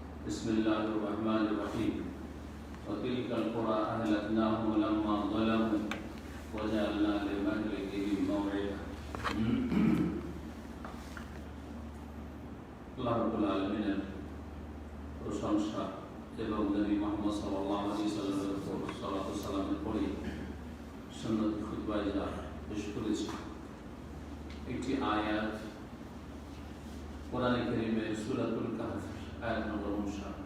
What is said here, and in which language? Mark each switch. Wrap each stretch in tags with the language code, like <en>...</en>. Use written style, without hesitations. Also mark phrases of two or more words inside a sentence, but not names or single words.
<ar>بسم الله الرحمن الرحيم وتلك القرى أهلكناهم لما ظلموا وجعلنا لمهلكهم موعدا. الله رب العالمين</ar> <bn>প্রশংসা এবং নবী মুহাম্মদ</bn> <ar>صلى الله عليه وسلم</ar> <bn>উপর সালাত ও সালামের পরে সুন্নত খুতবায় যা পেশ করেছি একটি আয়াত কোরআনে কারীমের সূরাতুল কাহফ আয়াত নম্বর 59।</bn>